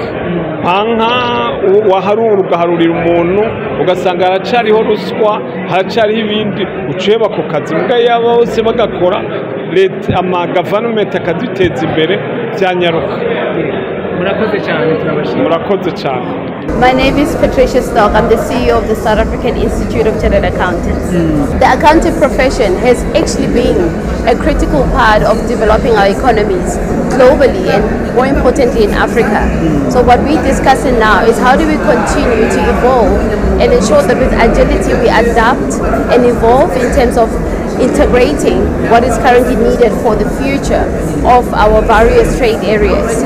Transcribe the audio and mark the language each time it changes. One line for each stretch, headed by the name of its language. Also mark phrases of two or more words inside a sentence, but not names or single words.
Rundi: Nka waharura ugaharurira umuntu ugasanga haracariho ruswa, haracariho ibindi, uceba ku kazi. Mbwa yaba bose bagakora, leta amagaverinoma akaduteza imbere byanyaruka. Murakoze cyane, turabashimira. Murakoze cyane.
English: My name is Patricia Stock. I'm the CEO of the South African Institute of Chartered Accountants. The accounting profession has actually been a critical part of developing our economies globally and more importantly in Africa. So what we're discussing now is how do we continue to evolve and ensure that with agility we adapt and evolve in terms of integrating what is currently needed for the future of our various trade areas.